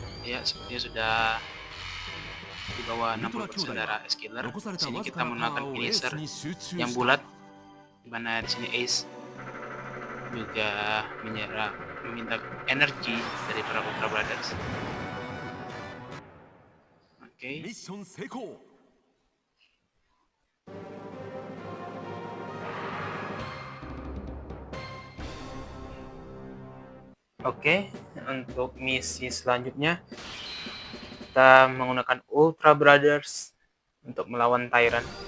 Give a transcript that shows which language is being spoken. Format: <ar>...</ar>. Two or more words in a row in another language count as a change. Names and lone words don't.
<id>Ya, sepertinya sudah di bawah 60% darah Ace Killer. Di sini kita menggunakan finisher yang bulat, di mana di sini Ace juga meminta energi dari para Ultra Brothers. Oke.</id> <ja>ミッション成功</ja> <id>Oke, untuk misi selanjutnya kita menggunakan Ultra Brothers untuk melawan Tyrant.</id>